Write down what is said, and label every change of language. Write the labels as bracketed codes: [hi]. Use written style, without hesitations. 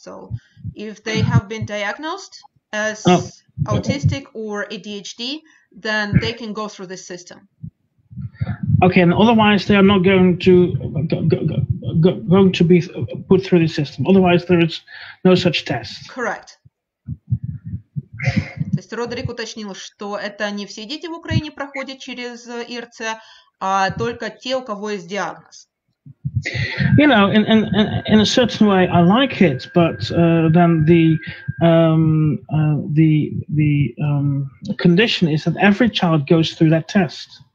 [en] So if they have been diagnosed as autistic or ADHD, then they can go through this system. Okay, and otherwise they are not going to be put through the system. Otherwise there is no such test. Correct. [ru] То есть Родерик уточнил, что это не все дети в Украине проходят через ИРЦ, а только те, у кого есть диагноз. [en] In a certain way, I like it, but then the condition is that every child goes through that test.